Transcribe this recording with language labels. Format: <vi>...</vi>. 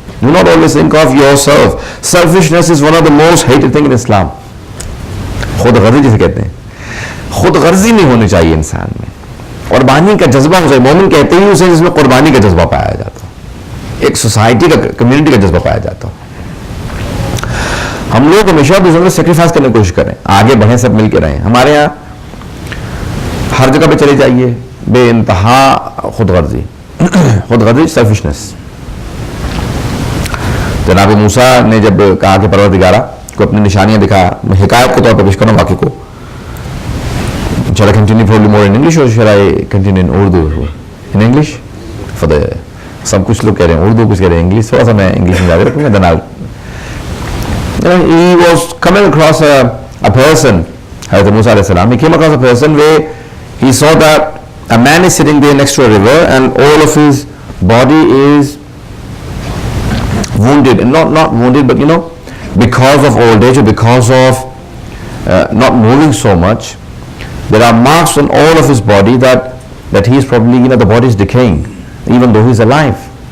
<en>Do not always think of yourself. Selfishness is one of the most hated thing in Islam.</en> <ur>خود غرضی جسے کہتے ہیں, خود غرضی نہیں ہونی چاہیے انسان میں, قربانی کا جذبہ ہو چاہیے. مومن کہتے ہی اسے جس میں قربانی کا جذبہ پایا جاتا, ایک سوسائٹی کا, کمیونٹی کا جذبہ پایا جاتا. ہم لوگ ہمیشہ دوسروں کو سیکریفائس کرنے کی کوشش کریں, آگے بڑھیں, سب مل کے رہیں. ہمارے یہاں ہر جگہ پہ چلے جائیے بے انتہا خود غرضی, خود غرضی, سیلفشنس. جناب موسیٰ نے جب کہا کہ پروردگارہ کو اپنی نشانیاں دکھا, میں حکایت کے طور پر پیش کروں واقعے کو.</ur> <en>Shall I continue probably more in English or shall I continue in Urdu? In English? For the</en> <ur>سب کچھ لوگ کہہ رہے ہیں اردو, کچھ کہہ رہے ہیں انگلش, تھوڑا سا میں انگلش میں زیادہ رکھوں گا.</ur> <en>then he was coming across a person, Hazrat Musa alayhi salam, he came across a person where he saw that a man is sitting there next to a river and all of his body is wounded, and not wounded, but because of old age or because of not moving so much, there are marks on all of his body that he is probably, the body is decaying, even though he is alive.</en>